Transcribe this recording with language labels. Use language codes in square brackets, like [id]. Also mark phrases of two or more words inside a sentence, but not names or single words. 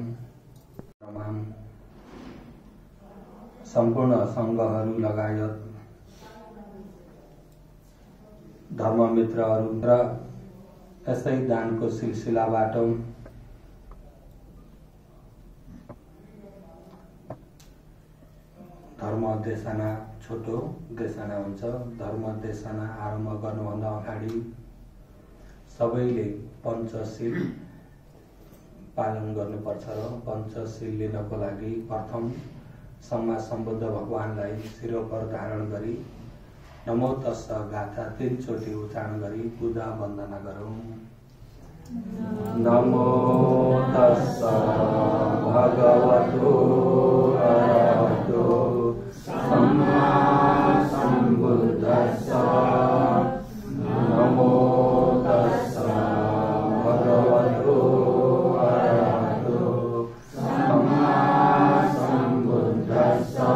[ne] सम्पूर्ण संघहरू लगायत धर्ममित्रहरू र यसै दानको सिलसिलाबाट धर्म देशना छोटो देशना हुन्छ। धर्म देशना आरम्भ गर्नुभन्दा अगाडि सबैले पञ्चशील पालन गर्नुपर्छ र पञ्चशील लिनको लागि प्रथम [pi] सम्मा सम्बुद्ध [ne] भगवानलाई शिरोपर धारण गरी [pi] नमो तस्स [ne] गाथा 3 चोटि उच्चारण गरी पूजा वन्दना गरौँ। [pi] नमो तस्स भगवतो अरहतो सम्मा सम्बुद्धस्स। नमो तस्स भगवतो अरहतो सम्मा सम्बुद्धस्स।